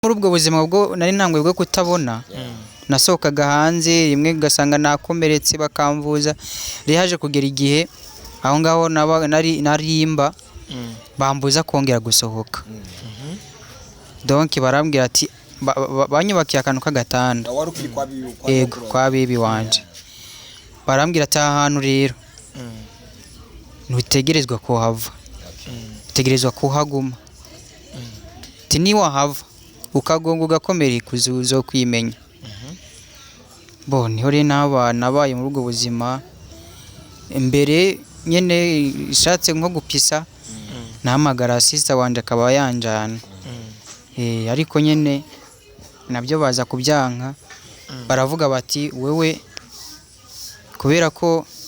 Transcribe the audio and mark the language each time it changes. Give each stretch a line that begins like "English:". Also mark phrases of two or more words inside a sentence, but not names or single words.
Rundi: muri ubwo buzima bwo nari ntangwe bwo kutabona nasohokaga hanze rimwe gasanga nakomeretse bakamvuza rihaje kugera igihe aho ngaho narimba bambuza kongera gusohoka donc barambwira ati banyubakiye akantu k'agatanda yego kwa bibi wanje barambwira ati ahantu rero ntutegerezwa kuhava utegerezwa kuhaguma ati niwahava ukagonga ugakomera ikuzuzo kwimenya niho rero nabaye muri ubwo buzima mbere nyene ishatse nko gupisa nahamagara sister wanje akaba yanjana ariko nyene nabyo baza kubyanka baravuga bati wewe kubera ko